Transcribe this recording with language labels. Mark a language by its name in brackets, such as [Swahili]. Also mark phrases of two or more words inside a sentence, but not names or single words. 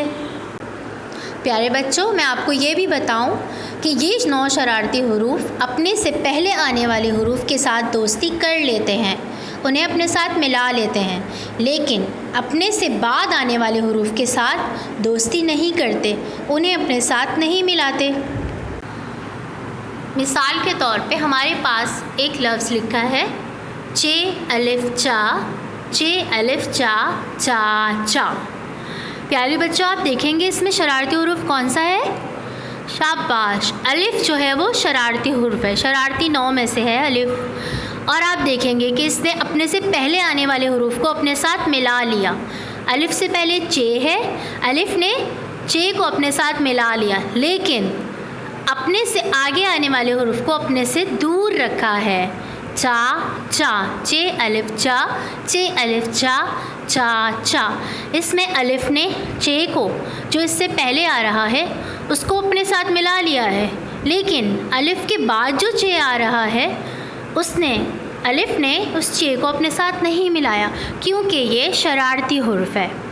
[Urdu] پیارے بچوں، میں آپ کو یہ بھی بتاؤں کہ یہ 9 شرارتی حروف اپنے سے پہلے آنے والے حروف کے ساتھ دوستی کر لیتے ہیں، انہیں اپنے ساتھ ملا لیتے ہیں، لیکن اپنے سے بعد آنے والے حروف کے ساتھ دوستی نہیں کرتے، انہیں اپنے ساتھ نہیں ملاتے۔ مثال کے طور پہ ہمارے پاس ایک لفظ لکھا ہے چ الف چا، چ الف چا، چا چا۔ پیارے بچوں، آپ دیکھیں گے اس میں شرارتی حروف کون سا ہے؟ شاباش، الف جو ہے وہ شرارتی حرف ہے، شرارتی 9 میں سے ہے الف۔ اور آپ دیکھیں گے کہ اس نے اپنے سے پہلے آنے والے حروف کو اپنے ساتھ ملا لیا۔ الف سے پہلے چ ہے، الف نے چ کو اپنے ساتھ ملا لیا، لیکن اپنے سے آگے آنے والے حروف کو اپنے سے دور رکھا ہے۔ چا چا، چ الف چا، چ الف چا، چا چا۔ اس میں الف نے چ کو جو اس سے پہلے آ رہا ہے اس کو اپنے ساتھ ملا لیا ہے، لیکن الف کے بعد جو چ آ رہا ہے الف نے اس چ کو اپنے ساتھ نہیں ملایا، کیونکہ یہ شرارتی حرف ہے۔